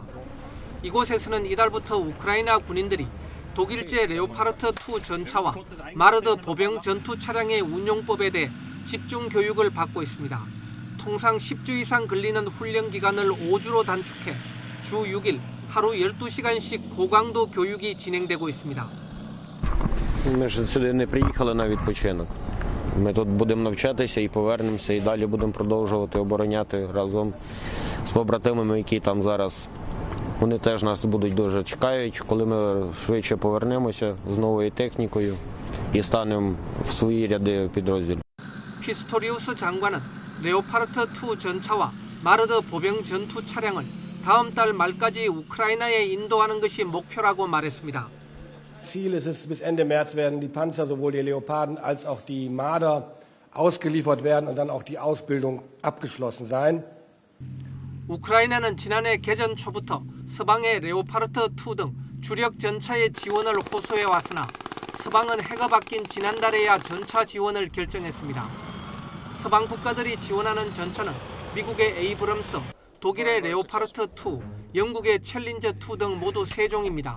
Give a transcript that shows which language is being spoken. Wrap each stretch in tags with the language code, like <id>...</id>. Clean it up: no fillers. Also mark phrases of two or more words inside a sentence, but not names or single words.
<ko>이곳에서는 이달부터 우크라이나 군인들이 독일제 레오파르트2 전차와 마르드 보병 전투 차량의 운용법에 대해 집중 교육을 받고 있습니다. 통상 10주 이상 걸리는 훈련 기간을 5주로 단축해 주 6일 하루 12시간씩 고강도 교육이 진행되고 있습니다.</ko> <uk>Ми ж сюди не приїхали на відпочинок. Ми тут будемо навчатися і повернемося, і далі будемо продовжувати обороняти разом з побратимами, які там зараз. Вони теж нас будуть дуже чекають, коли ми швидше повернемося з новою технікою і станемо в свої ряди підрозділів.</uk> <ko>피스토리우스 장관은 레오파르트2 전차와 마르드 보병 전투 차량을 다음 달 말까지 우크라이나에 인도하는 것이 목표라고 말했습니다.</ko> <de>Ziel ist es, bis Ende März werden die Panzer, sowohl die Leoparden als auch die Marder, ausgeliefert werden und dann auch die Ausbildung abgeschlossen sein.</de> <ko>우크라이나는 지난해 개전 초부터 서방의 레오파르트2 등 주력 전차의 지원을 호소해 왔으나 서방은 해가 바뀐 지난달에야 전차 지원을 결정했습니다. 서방 국가들이 지원하는 전차는 미국의 에이브럼스, 독일의 레오파르트2, 영국의 챌린저2 등 모두 3종입니다.</ko>